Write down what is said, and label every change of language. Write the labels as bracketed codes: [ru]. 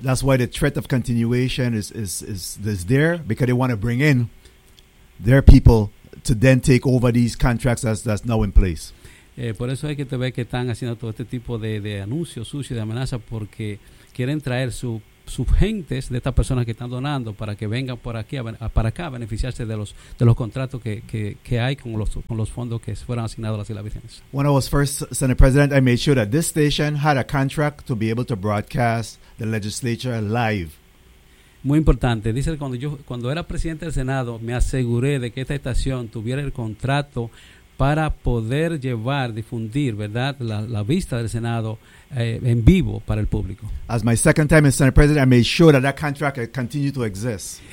[en] That's why the threat of continuation is there, because they want to bring in their people to then take over these contracts that's now in place. [es] Por eso hay que ver que están haciendo todo este tipo de anuncios sucios, de amenazas, porque quieren traer su sus gentes, de estas personas que están donando, para que vengan por aquí para acá a beneficiarse de los contratos que hay con los fondos que fueron asignados a las Islas Vírgenes. [en] When I was first Senate President, I made sure that this station had a contract to be able to broadcast the legislature live. [es] Muy importante, dice, cuando era presidente del Senado, me aseguré de que esta estación tuviera el contrato para poder llevar, difundir, ¿verdad?, la vista del Senado en vivo para el público. [en] As my second time as Senate President, I made sure that contract continued to exist.